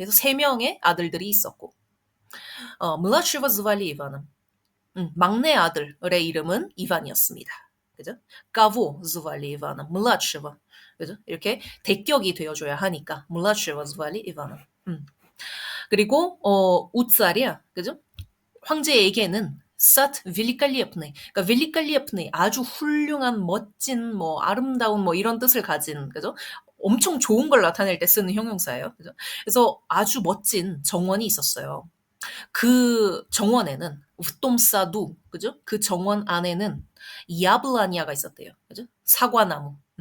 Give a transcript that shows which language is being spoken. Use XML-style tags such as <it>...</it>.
<ko>그래서 3명의 아들들이 있었고,</ko> <ru>младшего звали Иваном.</ru> <ko>막내 아들의 이름은 이반이었습니다. 그죠?</ko> <ru>Кого звали Иваном? младшего. 그죠?</ru> <ko>이렇게 대격이 되어줘야 하니까</ko> <ru>младшего звали Иваном.</ru> <ko>그리고</ko> <ru>у царя,</ru> <ko>그죠? 황제에게는</ko> <ru>сад великолепный.</ru> <ko>그러니까 великолепный 아주 훌륭한, 멋진, 뭐 아름다운 뭐 이런 뜻을 가진, 그죠? 엄청 좋은 걸 나타낼 때 쓰는 형용사예요. 그죠? 그래서 아주 멋진 정원이 있었어요. 그 정원에는 우톰사두, 그죠? 그 정원 안에는 야블라니아가 있었대요. 그죠? 사과나무.</ko>